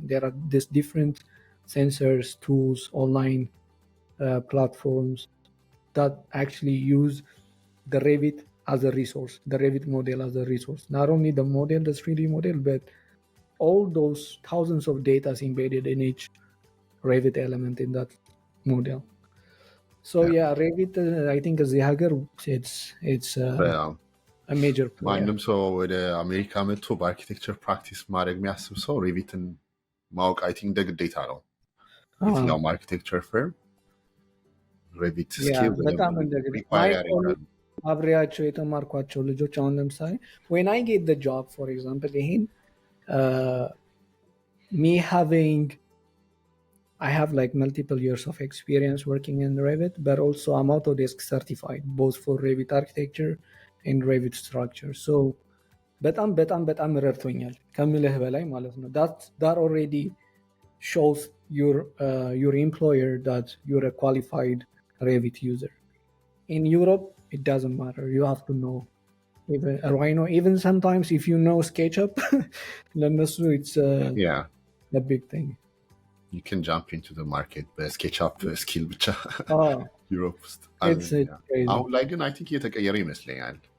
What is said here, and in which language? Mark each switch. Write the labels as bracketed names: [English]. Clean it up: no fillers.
[English] There are these different sensors, tools, online platforms that actually use the Revit as a resource, the Revit model as a resource. Not only the model, the 3D model, but all those thousands of data embedded in each Revit element in that model. So Revit, I think as the hacker, it's a major player. [Amharic] ማንም ሰው ወደ አሜሪካ መጥቶ በአርኪቴክቸር ፕራክቲስ ማድረግ የሚያስብ ሰው ሬቪትን ማወቅ [English] አይ ቲንክ [Amharic] እንደ ግዴታ ነው። የትኛውም አርኪቴክቸር ፈርም ሬቪት ስኪል በጣም ሪኳየር ያደርጋል። አብሬያቸው የተማርኳቸው ልጆች አሁን ለምሳሌ [English] when I get the job, for example, ይሄን me having I have like multiple years of experience working in Revit, but also I'm Autodesk certified both for Revit architecture and Revit structure. So [Amharic] በጣም ረድቶኛል ከምልህ በላይ ማለት ነው። [English] that already shows your employer that you're a qualified Revit user. In Europe, it doesn't matter. You have to know even Rhino. Even sometimes if you know SketchUp, it's a big thing. You can jump into the market [Amharic] በስኬችአፕ ስኪል ብቻ ዩሮፕ ውስጥ። አሁን ላይ ግን አይ ቲንክ እየተቀየረ ይመስለኛል።